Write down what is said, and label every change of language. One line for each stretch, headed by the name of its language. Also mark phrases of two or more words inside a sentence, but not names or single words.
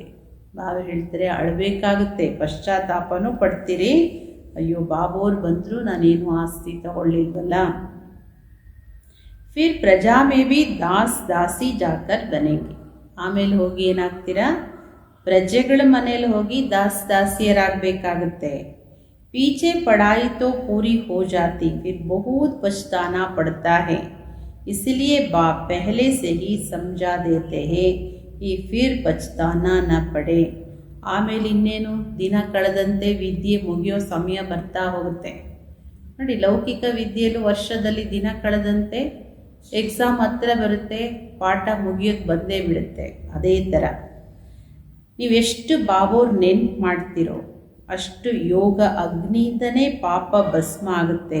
Kannada: ಬಾಬಾ ಹೇಳ್ತಾರೆ ಅಳಬೇಕಾಗುತ್ತೆ, ಪಶ್ಚಾತ್ತಾಪನೂ ಪಡ್ತೀರಿ. ಅಯ್ಯೋ ಬಾಬೋರು ಬಂದರೂ ನಾನೇನು ಆಸ್ತಿ ತಗೊಳ್ಳಿಲ್ವಲ್ಲ.
Hindi: फिर प्रजा में भी दास दासी जाकर बनेंगे.
Kannada: ಆಮೇಲೆ ಹೋಗಿ ಏನಾಗ್ತೀರಾ, ಪ್ರಜೆಗಳ ಮನೇಲಿ ಹೋಗಿ ದಾಸಿಯರಾಗಬೇಕಾಗುತ್ತೆ.
Hindi: पीछे पढ़ाई तो पूरी हो जाती, फिर बहुत पछताना पड़ता है, इसलिए बाप पहले से ही समझा देते हैं कि फिर पछताना न पड़े.
Kannada: ಆಮೇಲೆ ಇನ್ನೇನು, ದಿನ ಕಳೆದಂತೆ ವಿದ್ಯೆ ಮುಗಿಯೋ ಸಮಯ ಬರ್ತಾ ಹೋಗುತ್ತೆ ನೋಡಿ. ಲೌಕಿಕ ವಿದ್ಯೆಯಲ್ಲೂ ವರ್ಷದಲ್ಲಿ ದಿನ ಕಳೆದಂತೆ ಎಕ್ಸಾಮ್ ಹತ್ರ ಬರುತ್ತೆ, ಪಾಠ ಮುಗಿಯೋದು ಬಂದೇ ಬಿಡುತ್ತೆ. ಅದೇ ಥರ ನೀವೆಷ್ಟು ಬಾಬೋರ್ ನೆನ್ಪು ಮಾಡ್ತೀರೋ ಅಷ್ಟು ಯೋಗ ಅಗ್ನಿಯಿಂದನೇ ಪಾಪ ಭಸ್ಮ ಆಗುತ್ತೆ.